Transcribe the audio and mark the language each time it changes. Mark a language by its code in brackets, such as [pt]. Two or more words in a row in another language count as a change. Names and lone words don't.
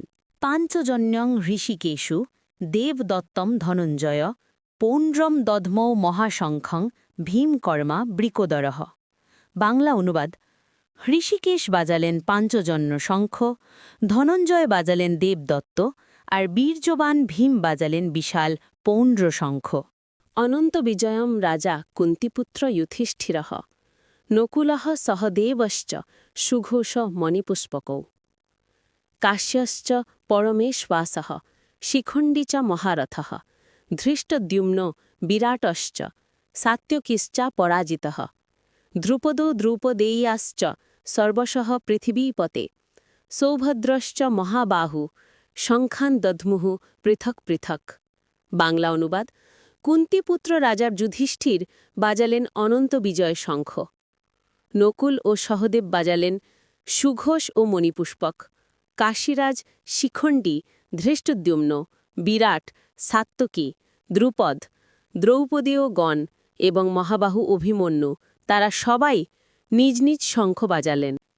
[sa] পাঞ্চজন্যং ঋষিকেষু দেবদত্তম ধনঞ্জয় পৌণ্ড্রম দধ্মৌ মহাশঙ্খং ভীমকর্মা বৃকোদরঃ। [bn] বাংলা অনুবাদ। ঋষিকেশ বাজালেন পাঞ্চজন্য শঙ্খ, ধনঞ্জয় বাজালেন দেবদত্ত, আর বীর্যবান ভীম বাজালেন বিশাল পৌণ্ড্র শঙ্খ। [sa] অনন্ত বিজয়ম রাজা কুন্তিপুত্র যুধিষ্ঠিরঃ নকুলঃ সহদেবশ্চ সুঘোষ মণিপুষ্পকৌ কাশ্যশ্চ পরমেশ্বাসঃ শিখণ্ডী চ মহারথঃ ধৃষ্টদ্যুম্নো বিরাটশ্চ সাত্যকিশ্চ পরাজিতঃ দ্রুপদো দ্রৌপদেয়াশ্চ সর্বশঃ পৃথিবীপতে সৌভদ্রশ্চ মহাবাহু শঙ্খান দধ্মুঃ পৃথক পৃথক। [bn] বাংলা অনুবাদ: কুন্তিপুত্র রাজা যুধিষ্ঠির বাজালেন অনন্ত বিজয় শঙ্খ, নকুল ও সহদেব বাজালেন সুঘোষ ও মণিপুষ্পক, কাশীরাজ শিখণ্ডী, ধৃষ্টদ্যুম্ন, বিরাট, সাত্যকী, দ্রুপদ, দ্রৌপদীয় গণ এবং মহাবাহু অভিমন্যু তারা সবাই নিজ নিজ শঙ্খ বাজালেন।